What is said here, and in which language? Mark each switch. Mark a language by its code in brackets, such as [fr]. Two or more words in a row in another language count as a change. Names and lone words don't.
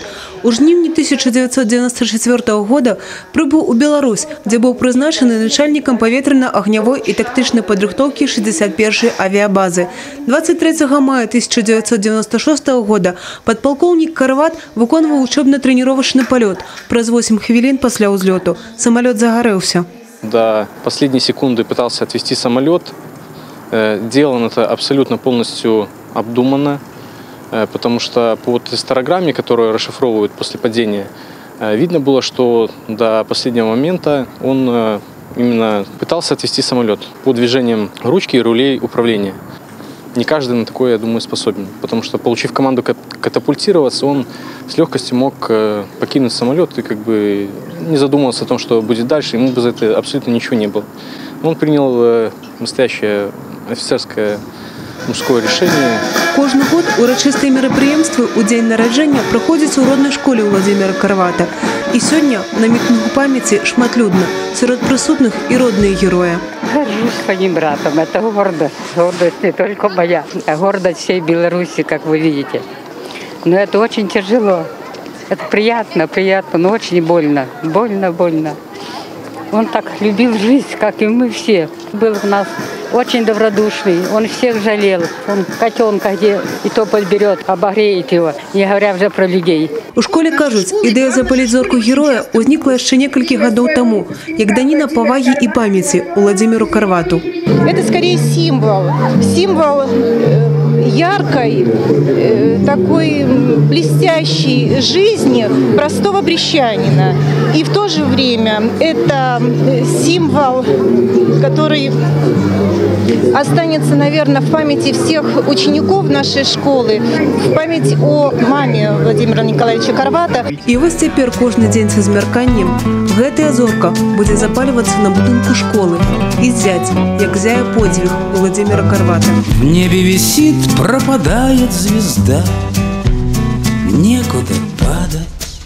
[be] У жніўні 1994 года прыбыў у Беларусь, дзе быў прызначаны начальнікам паветрана-агнявой і тактычнай падрыхтоўкі 61-й авіабазы. 23 мая 1996 года падпалкоўнік Карват выконваў [ru] учебно-тренировочный полет. [be] Праз 8 хвілін пасля ўзлёту самолет загарэўся. [ru] До последней секунды пытался отвести самолет. Делал он это абсолютно полностью обдуманно, потому что по тестограмме, которую расшифровывают после падения, видно было, что до последнего момента он именно пытался отвести самолет по движениям ручки и рулей управления. Не каждый на такое, я думаю, способен, потому что, получив команду катапультироваться, он с легкостью мог покинуть самолет и как бы не задумывался о том, что будет дальше, ему бы за это абсолютно ничего не было. Он принял настоящее офицерское мужское решение. [be] Кожны год урачыстыя мерапрыемствы ў дзень нараджэння праходзяць у роднай школе Уладзіміра Карвата. І сёння на мітынгу памяці шматлюдна, сярод прысутных і родныя героя. [ru] Горжусь своим братом. Это гордость. Гордость не только моя, а гордость всей Беларуси, как вы видите. Но это очень тяжело. Это приятно, но очень больно. Больно. Он так любил жизнь, как и мы все. Был у нас очень добродушный, он всех жалел. Он котенка где и то подберет, обогреет его, не говоря уже про людей. [be] У школе кажуць, ідэя запаліць зорку героя ўзнікла яшчэ некалькі гадоў таму, як даніна павагі і памяці Уладзіміру Карвату. [ru] Это скорее символ яркой, такой блестящей жизни простого брестчанина. И в то же время это символ, который останется, наверное, в памяти всех учеников нашей школы, в память о маме Владимира Николаевича Карвата. [be] І вось цяпер кожны дзень са змярканнем гэтая зорка будзе запальвацца на будынку школы і ззяць, як зяе подзвіг Владимира Карвата. [ru] В небе висит, пропадает звезда, некуда падать.